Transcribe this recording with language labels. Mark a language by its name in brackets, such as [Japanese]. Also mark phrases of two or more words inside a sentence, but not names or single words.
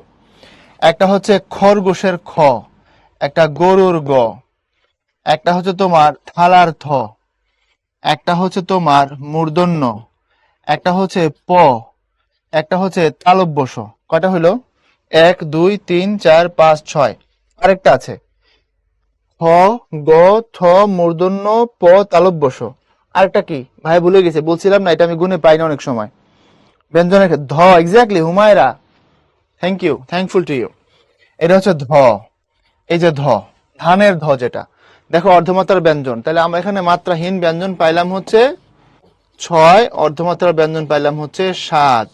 [Bangla] একটা হচ্ছে খরগোশের খ, একটা গরুর গ, একটা হচ্ছে তোমার থালার থ, একটা হচ্ছে তোমার মূর্ধন্য, একটা হচ্ছে প, একটা হচ্ছে তালব্য শ। কয়টা হইলো? 1, 2, 3, 4, 5, 6। আরেকটা আছে খ, গ, থ, মূর্ধন্য, প, তালব্য শ। আরেকটা কি ভাই ভুলে গেছে, বলছিলাম না, এটা আমি গুনে পাই না অনেক সময়। ব্যঞ্জনের ধ, এক্স্যাক্টলি হুমায়রা, [English] thank you, thankful to you. [Bangla] এটা হচ্ছে ধ, এই যে ধ, ধানের ধ যেটা। দেখো অর্ধমাত্রার ব্যঞ্জন, তাহলে আমরা এখানে মাত্রাহীন ব্যঞ্জন পাইলাম হচ্ছে 6, অর্ধমাত্রার ব্যঞ্জন পাইলাম হচ্ছে 7।